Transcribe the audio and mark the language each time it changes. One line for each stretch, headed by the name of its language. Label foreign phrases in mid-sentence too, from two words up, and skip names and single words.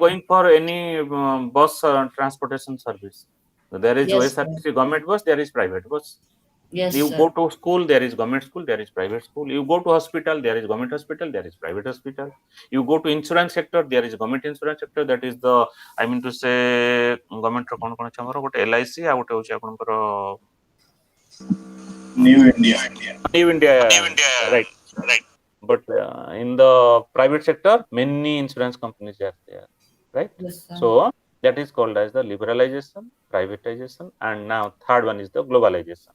English: are going for any bus transportation service. There is Yes, sir. OSRTC government bus. There is private bus. Yes, You sir. go to school, there is government school, there is private school. You go to hospital, there is government hospital, there is private hospital. You go to insurance sector, there is government insurance sector. That is the, I mean to say, government
Odia: ର କଣ କଣ ଅଛି ଆମର ଗୋଟେ LIC ଆଉ ଗୋଟେ ହଉଛି ଆପଣଙ୍କର
English: New India. New India, right? But in the private sector, many insurance companies are there, right? Yes, sir. So that is called as the liberalization, privatization, and now third one is the globalization.